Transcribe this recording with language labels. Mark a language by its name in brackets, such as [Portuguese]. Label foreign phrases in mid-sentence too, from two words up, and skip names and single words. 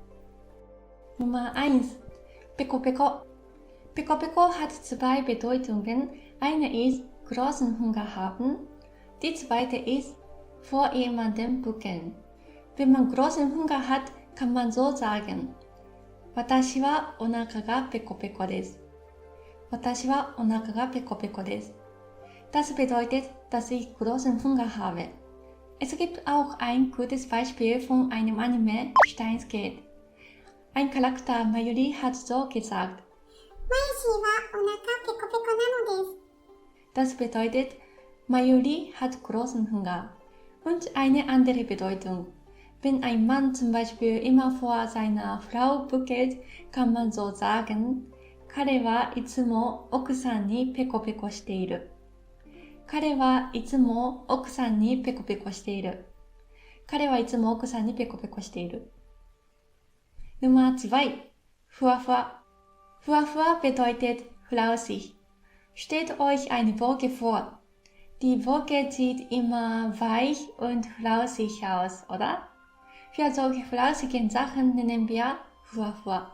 [German] Nummer 1. Peko Peko. Peko Peko hat zwei Bedeutungen. Eine ist großen Hunger haben, die zweite ist vor jemandem bücken. Wenn man großen Hunger hat, kann man so sagen: [Japanese] 私はお腹がペコペコです. 私はお腹がペコペコです. [German] Das bedeutet, dass ich großen Hunger habe. Es gibt auch ein gutes Beispiel von einem Anime, Steins Gate. Ein Charakter Mayuri hat so gesagt: Das bedeutet, Mayuri hat großen Hunger. Und eine andere Bedeutung. Wenn ein Mann zum Beispiel immer vor seiner Frau bückelt, kann man so sagen: [Japanese] 彼はいつも奥さんにペコペコしている. 彼はいつも奥さんにペコペコしている. 彼はいつも奥さんにペコペコしている. [German] Nummer 2. Fuwa-fuwa. Fuwa-fuwa bedeutet flauschig. Stellt euch eine Wolke vor. Die Wolke sieht immer weich und flauschig aus, oder? Für solche flauschigen Sachen nennen wir Fuwa-fuwa.